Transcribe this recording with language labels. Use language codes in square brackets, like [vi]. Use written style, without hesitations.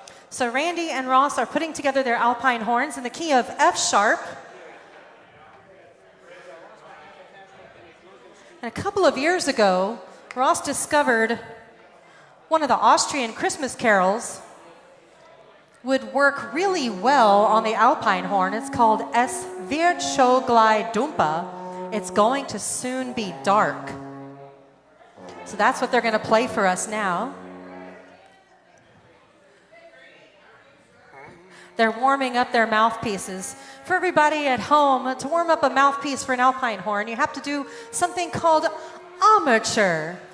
[en] So Randy and Ross are putting together their alpine horns in the key of F sharp. And a couple of years ago, Ross discovered one of the Austrian Christmas carols would work really well on the alpine horn. It's called [de] Es wird schon gleich dunkel. [en] It's going to soon be dark. So that's what they're going to play for us now. They're warming up their mouthpieces. For everybody at home, to warm up a mouthpiece for an alpine horn, you have to do something called amateur.